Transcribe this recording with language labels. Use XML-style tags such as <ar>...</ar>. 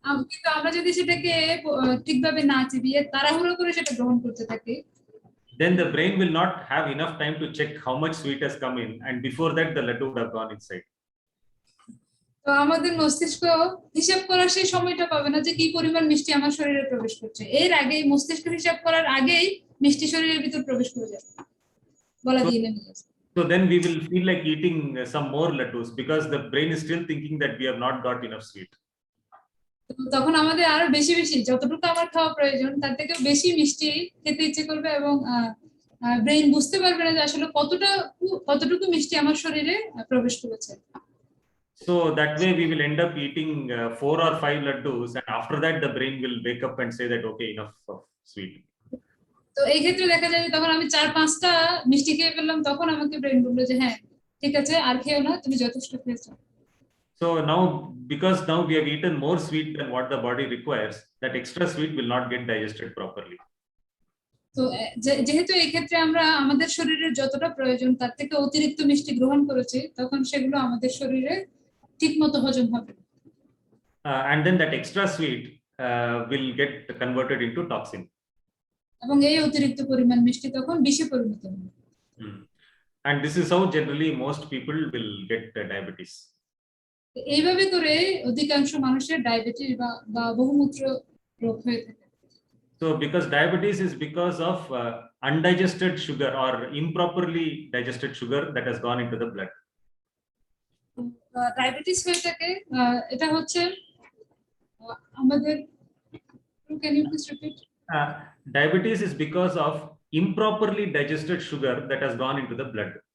<bn>কিন্তু আমরা যদি সেটাকে ঠিকভাবে না চিবিয়ে তাড়াহুড়ো করে সেটা গ্রহণ করতে থাকি,</bn> <en>then the brain will not have enough time to check how much sweet has come in, and before that the laddu would have gone inside.</en> <bn>তো আমাদের মস্তিষ্ক হিসাব করার সেই সময়টা পাবে না যে কি পরিমাণ মিষ্টি আমার শরীরে প্রবেশ করছে, এর আগেই মস্তিষ্ক হিসাব করার আগেই মিষ্টি শরীরের ভিতর প্রবেশ করে যাবে, বলা দিয়ে নেমে যাবে।</bn> <en>So then we will feel like eating some more laddus because the brain is still thinking that we have not got enough sweet.</en> <bn>তখন আমাদের আরো বেশি বেশি যতটুকু আমার খাওয়া প্রয়োজন তার থেকে বেশি মিষ্টি খেতে ইচ্ছে করবে, এবং ব্রেইন বুঝতে পারবে না যে আসলে কতটুকু মিষ্টি আমার শরীরে প্রবেশ করেছে।</bn> <en>So that way we will end up eating 4 or 5 laddus, and after that the brain will wake up and say that okay, enough of sweet.</en> <bn>তো এই ক্ষেত্রে দেখা যায় তখন আমি 4-5টা মিষ্টি খেয়ে ফেললাম, তখন আমাকে ব্রেইন বললো যে হ্যাঁ ঠিক আছে আর খেও না, তুমি যথেষ্ট খেয়েছো।</bn> <en>So now, because now we have eaten more sweet than what the body requires, that extra sweet will not get digested properly.</en> <bn>তো যেহেতু এই ক্ষেত্রে আমরা আমাদের শরীরের যতটা প্রয়োজন তার থেকে অতিরিক্ত মিষ্টি গ্রহণ করেছি, তখন সেগুলো আমাদের শরীরে ঠিকমতো হজম হবে</bn> <en>and then that extra sweet will get converted into toxin.</en> <bn>এবং এই অতিরিক্ত পরিমাণ মিষ্টি তখন বিষে পরিণত হবে</bn> <en>And this is how generally most people will get diabetes.</en> <bn>এইভাবে করে অধিকাংশ মানুষের ডায়াবেটিস বা বহুমূত্র রোগ হয়ে থাকে</bn> <en>So because diabetes is because of undigested sugar or improperly digested sugar that has gone into the blood.</en> <bn>Diabetes হয়ে থাকে এটা হচ্ছে আমাদের</bn> <en>can you please repeat Diabetes is because of improperly digested sugar that has gone into the blood.</en>